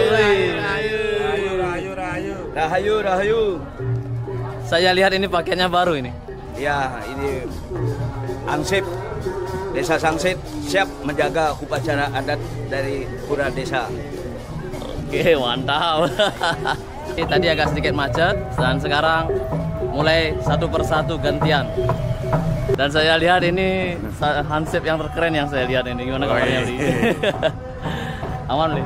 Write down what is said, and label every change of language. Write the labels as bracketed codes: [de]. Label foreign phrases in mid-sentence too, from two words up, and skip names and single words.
[id] Rahayu. Saya lihat ini pakaiannya baru ini. Ya, ini ansip Desa Sangsit siap menjaga upacara adat dari pura desa. Oke, mantap. Tadi agak sedikit macet dan sekarang mulai satu persatu gantian. Dan saya lihat ini hansip yang terkeren yang saya lihat ini. Gimana kabarnya, Li? Aman, Li?